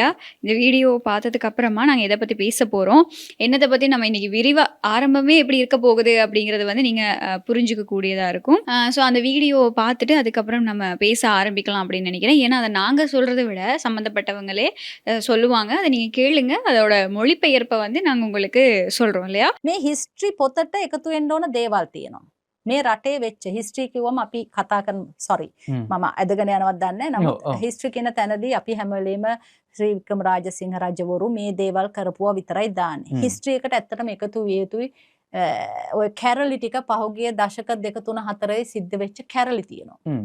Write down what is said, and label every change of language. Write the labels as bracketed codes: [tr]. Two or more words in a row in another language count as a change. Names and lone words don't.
[ta] இந்த வீடியோ பார்த்ததுக்கு அப்புறமா நாங்க எதை பத்தி பேச போறோம், என்னத்த பத்தி நம்ம இன்னைக்கு விரிவா ஆரம்பமே எப்படி இருக்க போகுது அப்படிங்கிறத வந்து நீங்க புரிஞ்சுக்க கூடியதா இருக்கும். ஸோ அந்த வீடியோவை பார்த்துட்டு அதுக்கப்புறம் நம்ம பேச ஆரம்பிக்கலாம் அப்படின்னு நினைக்கிறேன். ஏன்னா அதை நாங்க சொல்றதை விட சம்மந்தப்பட்டவங்களே சொல்லுவாங்க. அதை நீங்க கேளுங்க. அதோட மொழிபெயர்ப்பை வந்து நாங்க உங்களுக்கு சொல்றோம் இல்லையா? [si] මේ හිස්ට්‍රි පොතට එකතු වෙන්න ඕන දේවල් තියෙනවා. මේ රටේ වෙච්ච හිස්ට්‍රි කිව්වම අපි කතා කරන සෝරි මම ඇදගෙන යනවත් දන්නේ නැහැ. නමුත් හිස්ට්‍රි කියන තැනදී අපි හැම වෙලේම ශ්‍රී වික්‍රම රාජසිංහ රජවරු මේ දේවල් කරපුවා විතරයි දාන්නේ. හිස්ට්‍රි එකට ඇත්තටම එකතු විය යුතුයි. ඔය කැරලි ටික පහුගිය දශක 2 3 4 සිද්ධ වෙච්ච කැරලි තියෙනවා.